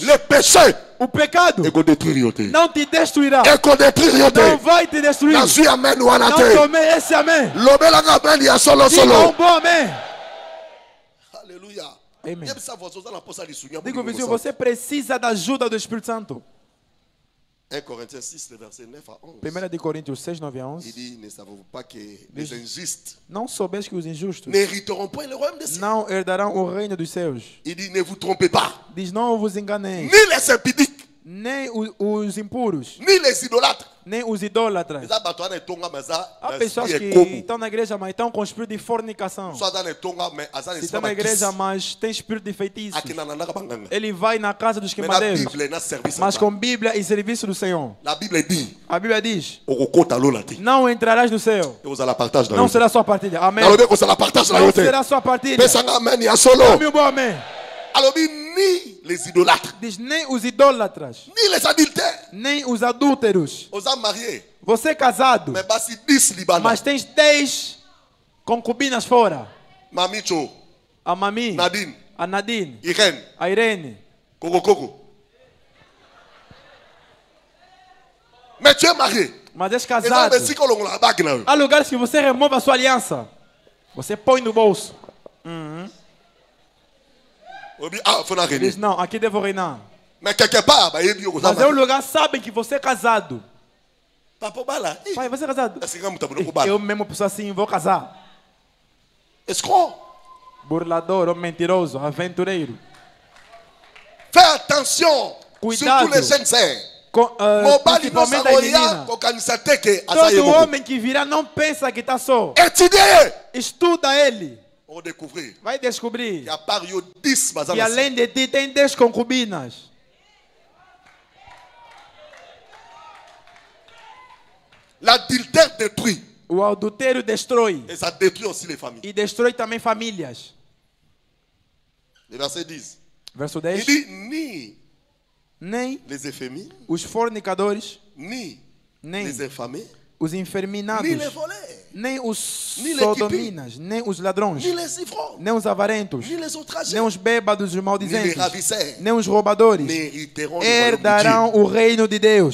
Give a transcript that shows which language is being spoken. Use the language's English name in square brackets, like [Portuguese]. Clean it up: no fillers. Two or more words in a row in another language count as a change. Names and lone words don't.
[Portuguese] O pecado não te destruirá. Não vai te destruir. Não tomei esse amém. Diga um bom amém. Aleluia. Amém. Digo, vizinho, você precisa da ajuda do Espírito Santo. [French] 1 Corinthiens 6, verset 9 à 11. [Portuguese] 1 Coríntios 6, 9 a 11. [French] Il dit, ne savez-vous pas que les injustes [Portuguese] não soubes que os injustos [French] n'hériteront pas le royaume des cieux? [Portuguese] Não herdarão o reino dos céus. [French] Il dit, ne vous trompez pas. [Portuguese] Diz, não vos enganeis. [French] Ni les impudiques, [Portuguese] nem os impuros, [French] ni les idolâtres, [Portuguese] nem os idólatras. Há pessoas que estão na igreja, mas estão com espírito de fornicação. Se estão na igreja, mas tem espírito de feitiço. Ele vai na casa dos queimadeiros, mas com Bíblia e serviço do Senhor. A Bíblia diz, não entrarás no céu. Não será sua partilha. Amém. Não será sua partilha. Amém. [French] Ni les idolâtres, [Portuguese] diz, nem os idólatras, [French] ni les adultères, [Portuguese] nem os adúlteros. Você é casado, mas tens 10 concubinas fora. Mamicho, a Mami, Nadine, a Nadine, Irene, a Irene, [French] Coco. Mais tu es marié. [Portuguese] Mas és casado. Há lugares que você remove a sua aliança. Você põe no bolso. Diz, não, aqui devo reinar. [French] Mas quelque part, [Portuguese] mas é um lugar, sabem que você é casado. Pai, você é casado? Eu mesmo penso assim, vou casar. Escroc. Burlador, mentiroso, aventureiro. [French] Fais attention. [Portuguese] Cuidado. [French] Surtout les jeunes. [Portuguese] Principalmente a menina. Todo homem que virá não pensa que está só. Estuda ele. Vai descobrir que além de ti tem 10 concubinas. [French] L'adultère détruit. [Portuguese] O adultério destrói. [French] Et ça détruit aussi les familles. [Portuguese] E destrói também famílias. [French] Le verset 10. [Portuguese] Verso 10. [French] Il dit [Portuguese] nem [French] les efféminés, [Portuguese] os fornicadores, [French] nem les infamés, [Portuguese] os enferminados, nem os sodominas, nem os ladrões, nem os avarentos, nem os bêbados e maldizentes, nem os roubadores herdarão o reino de Deus.